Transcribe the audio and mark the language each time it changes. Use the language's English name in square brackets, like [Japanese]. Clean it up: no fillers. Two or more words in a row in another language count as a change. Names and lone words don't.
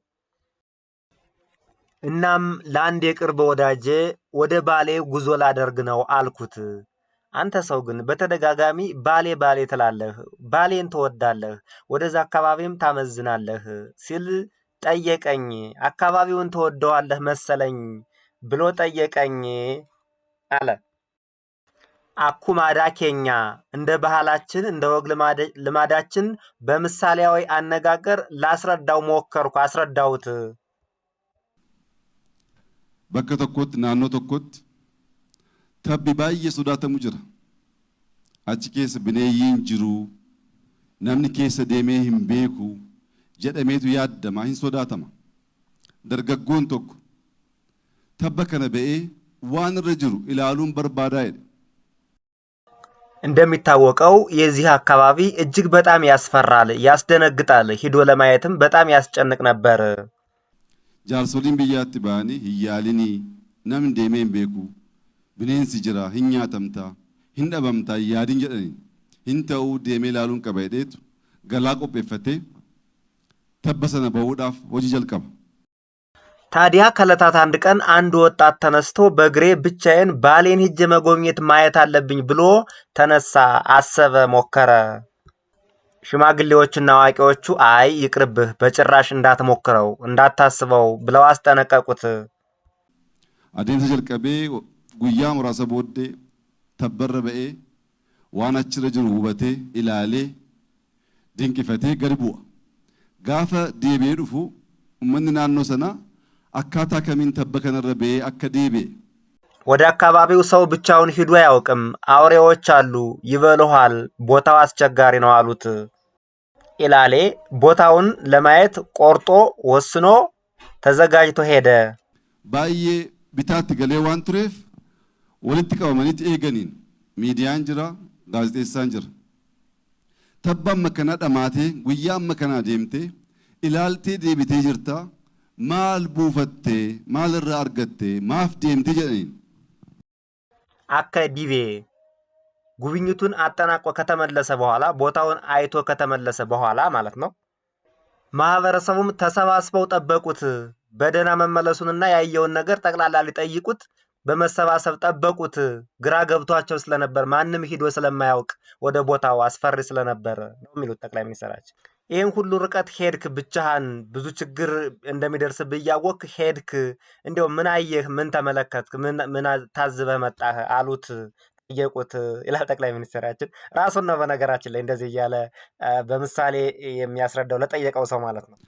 [Amharic] እናም ለአንድ የቅርብ ወዳጄ ወደ ባሌ ጉዞ ላደርግ ነው አልኩት። አንተ ሰው ግን በተደጋጋሚ ባሌ ባሌ ትላለህ፣ ባሌን ትወዳለህ፣ ወደዛ አካባቢም ታመዝናለህ ሲል ጠየቀኝ። አካባቢውን ትወደዋለህ መሰለኝ ብሎ ጠየቀኝ አለ። [Oromo] akkuma aadaa keenya [Amharic] እንደ ባህላችን እንደ ወግ ልማዳችን በምሳሌያዊ አነጋገር ላስረዳው ሞከርኩ፣ አስረዳሁት። [Oromo] bakka tokkotti naannoo tokkotti tabbi baay'ee sodaatamu jira. Achi keessa bineeyyiin jiru, namni keessa deemee hin beeku jedhameetu yaaddama, hin sodaatama. Dargaggoon tokko tabba kana ba'ee waan irra jiru ilaaluun barbaadaa jedhe. [Amharic] እንደሚታወቀው የዚህ አካባቢ እጅግ በጣም ያስፈራል፣ ያስደነግጣል። ሂዶ ለማየትም በጣም ያስጨንቅ ነበር። [Oromo] Jaarsoliin biyyaatti ba'anii hin yaalinii, namni deemee hin beeku, bineensi jira, hin nyaatamtaa, hin dhabamtaa hin yaadin jedhanii hin ta'uu deemee ilaaluun qaba jedheetu galaa qopheeffatee tabba sana ba'uudhaaf hojii jalqaba. [Amharic] ታዲያ ከዕለታት አንድ ቀን አንድ ወጣት ተነስቶ በእግሬ ብቻዬን ባሌን ሂጄ መጎብኘት ማየት አለብኝ ብሎ ተነሳ፣ አሰበ፣ ሞከረ። ሽማግሌዎችና አዋቂዎቹ አይ ይቅርብህ፣ በጭራሽ እንዳትሞክረው፣ እንዳታስበው ብለው አስጠነቀቁት። [Oromo] adeemsa jalqabee guyyaa muraasa booddee tabbarra ba'ee waan achirra jiru hubatee ilaalee dinqifatee gadi bu'a. Gaafa deebi'ee dhufu uummanni naannoo sanaa akkaataa kamiin tabba kanarra ba'ee akka deebi'e [Amharic] ወደ አካባቢው ሰው ብቻውን ሂዶ አያውቅም፣ አውሬዎች አሉ፣ ይበሉሃል፣ ቦታው አስቸጋሪ ነው አሉት። ኢላሌ ቦታውን ለማየት ቆርጦ ወስኖ ተዘጋጅቶ ሄደ። [Oromo] baay'ee bitaatti galee waan tureef walitti qabamanitti eeganiin miidiyaan jira, gaazexeessaan jira. Tabba amma kanaa dhamaatee guyyaa amma kanaa deemtee ilaaltee deebitee jirta, maal buufattee, maal irraa argattee, maaf deemtee jedhaniin. [Amharic] አከ ዲቤ ጉብኝቱን አጠናቆ ከተመለሰ በኋላ ቦታውን አይቶ ከተመለሰ በኋላ ማለት ነው። ማህበረሰቡም ተሰባስበው ጠበቁት። በደህና መመለሱንና ያየውን ነገር ጠቅላላ ሊጠይቁት በመሰባሰብ ጠበቁት። ግራ ገብቷቸው ስለነበር ማንም ሂዶ ስለማያውቅ ወደ ቦታው አስፈሪ ስለነበር ነው የሚሉት ጠቅላይ ሚኒስትራችን። ይህን ሁሉ ርቀት ሄድክ ብቻህን፣ ብዙ ችግር እንደሚደርስብህ እያወቅህ ሄድክ፣ እንዲያው ምን አየህ፣ ምን ተመለከትክ፣ ምን ታዝበህ መጣህ አሉት፣ ጠየቁት ይላል ጠቅላይ ሚኒስትራችን። ራሱን ነው በነገራችን ላይ እንደዚህ እያለ በምሳሌ የሚያስረዳው ለጠየቀው ሰው ማለት ነው።